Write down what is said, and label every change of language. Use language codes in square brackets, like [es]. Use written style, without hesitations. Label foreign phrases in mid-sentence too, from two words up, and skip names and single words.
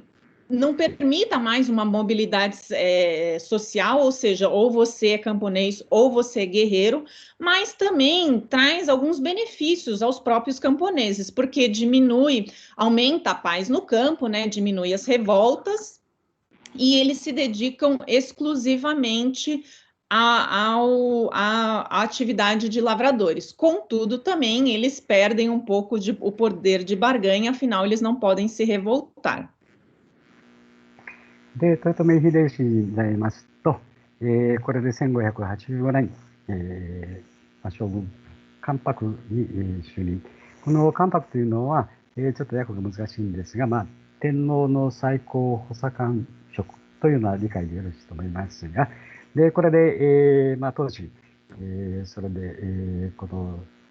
[pt] não permita mais uma mobilidade social, ou seja, ou você é camponês ou você é guerreiro, mas também traz alguns benefícios aos próprios camponeses, porque aumenta a paz no campo, né, diminui as revoltas, e eles se dedicam exclusivamente à atividade de lavradores. Contudo, também eles perdem um pouco o poder de barganha, afinal, eles não podem se revoltar. [ja] で、豊臣秀吉になりますと、これで1585年、将軍関白に就任。この関白というのは、ちょっと訳が難しいんですが、天皇の最高補佐官職というような理解でよろしいと思いますが、でこれで、当時、それで、この、